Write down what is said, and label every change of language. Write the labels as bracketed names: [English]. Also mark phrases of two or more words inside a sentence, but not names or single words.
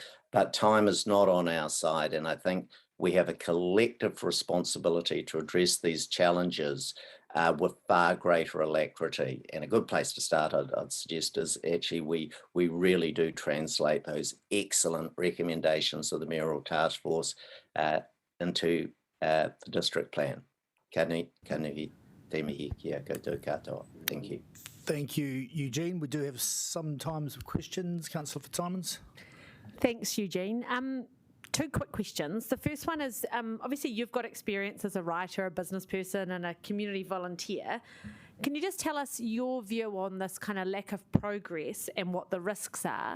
[English] But time is not on our side, and I think we have a collective responsibility to address these challenges with far greater alacrity. And a good place to start, I'd suggest, is actually we really do translate those excellent recommendations of the Mayoral Taskforce into the district plan. [Māori] Ka nui te mihi kia koutou katoa. [English] Thank you. Thank you, Eugene. We do have some times of questions. Councillor Fitzsimons. Thanks, Eugene. Two quick questions. The first one is, obviously you've got experience as a writer, a business person and a community volunteer. Can you just tell us your view on this kind of lack of progress and what the risks are?